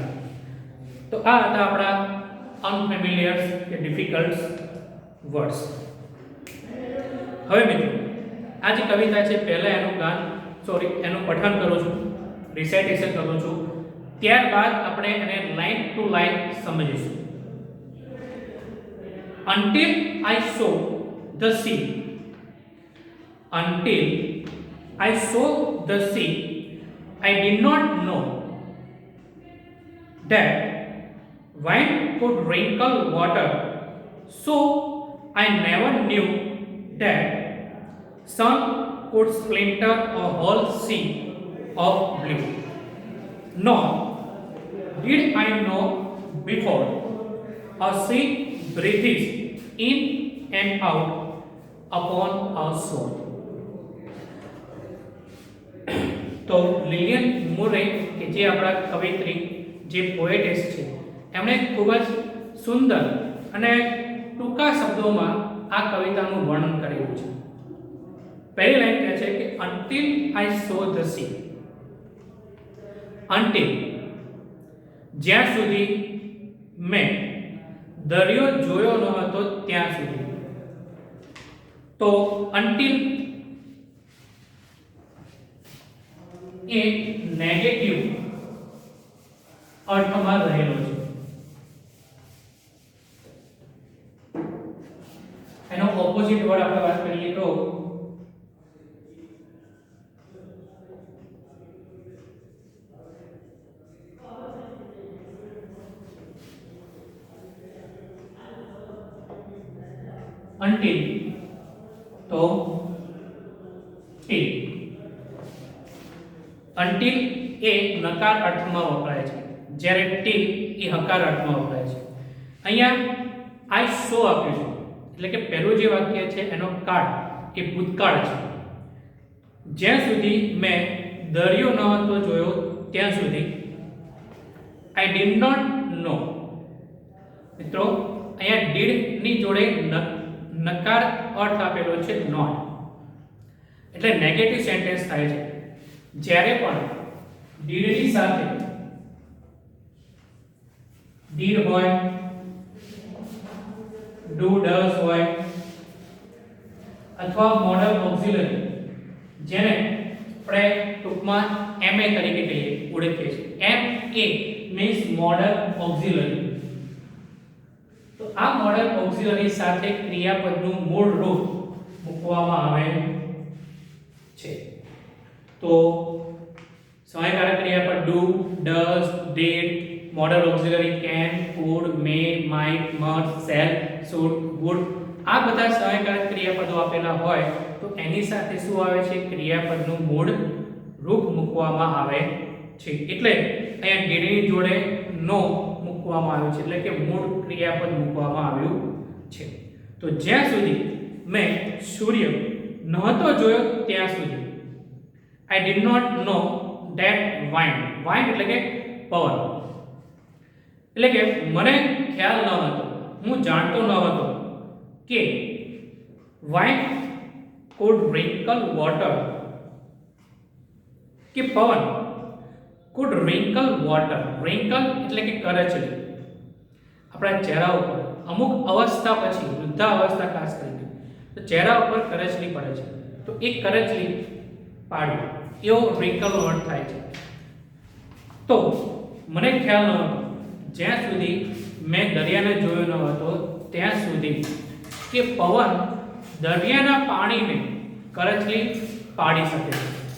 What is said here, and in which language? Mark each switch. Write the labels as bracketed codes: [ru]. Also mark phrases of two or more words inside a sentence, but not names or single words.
[gu] તો આ હતા આપણા અનફેમિલિયર કે [en] difficult words. [gu] હવે મિત્રો આ જે કવિતા છે પહેલા એનું પઠન કરું છું, રિસાઇટેશન કરું છું, ત્યારબાદ આપણે એને [en] line to line [gu] સમજીશું. [en] Until I saw the sea, until I saw the sea, I did not know that wine could wrinkle water, so I never knew that sun could splinter a whole sea of blue. Nor did I know before a sea breathes in and out upon our soul. [gu] તો લિલિયન મુરે કે જે આપણા કવિત્રી, જે પોએટેસ છે, એમણે ખૂબ જ સુંદર અને ટૂંકા શબ્દોમાં આ કવિતાનું વર્ણન કરેલું છે. પહેલી લાઈન કહે છે કે [en] until I saw the sea. [gu] until જ્યાં સુધી મેં દરિયો જોયો ન હતો ત્યાં સુધી. તો until એ નેગેટિવ અર્થમાં રહેલો છે. એનો [en] opposite word [gu] આપણે વાત કરીએ તો until, તો till. until એ નકાર અર્થમાં વપરાય છે, જ્યારે till એ હકાર અર્થમાં વપરાય છે. અહીંયા [en] I saw [gu] આપ્યું છે, એટલે કે પહેલું જે વાક્ય છે એનો કાળ એ ભૂતકાળ છે. જ્યાં સુધી મેં દરિયો ન હતો જોયો ત્યાં સુધી. [en] I did not know. [gu] મિત્રો અહીંયા did ની જોડે નકાર અર્થ આપેલો છે નોટ, એટલે [en] negative sentence [gu] થાય છે. જ્યારે પણ did ની સાથે did હોય, [en] do does [gu] હોય, અથવા [en] modal auxiliary, [gu] જેને આપણે ટૂંકમાં MA તરીકે કહીએ, ઓળખીએ છીએ. [en] MA means modal auxiliary. [gu] તો આ [en] modal auxiliary [gu] સાથે ક્રિયાપદનું મૂળ રૂપ મૂકવામાં આવે છે. તો સહાયકારક ક્રિયાપદ [en] do, does, did, modal auxiliary can, could, may, might, must, shall, should, would, [gu] આ બધા સહાયકારક ક્રિયાપદો આપેલા હોય તો એની સાથે શું આવે છે? ક્રિયાપદનું મૂળ રૂપ મૂકવામાં આવે છે. એટલે અહીંયા did ની જોડે no મૂકવામાં આવ્યું છે, એટલે કે મૂળ ક્રિયાપદ મૂકવામાં આવ્યું છે. તો જ્યાં સુધી મેં સૂર્ય નહોતો જોયો ત્યાં સુધી. [en] I did not know that wind [gu] એટલે કે પવન. એટલે કે મને ખ્યાલ ન હતો, હું જાણતો ન હતો કે [en] wind could wrinkle water, [gu] કે પવન [en] could wrinkle water. [gu] wrinkle એટલે કે કરચલી. આપણા ચહેરા ઉપર અમુક અવસ્થા પછી, વૃદ્ધા અવસ્થા ખાસ કરીને, તો ચહેરા ઉપર કરચલી પડે છે, તો એ કરચલી પાડવી એવો [en] wrinkle word [gu] થાય છે. તો મને ખ્યાલ ન હતો જ્યાં સુધી મેં દરિયાને જોયો ન હતો ત્યાં સુધી કે પવન દરિયાના પાણીને કરચલી પાડી શકે છે.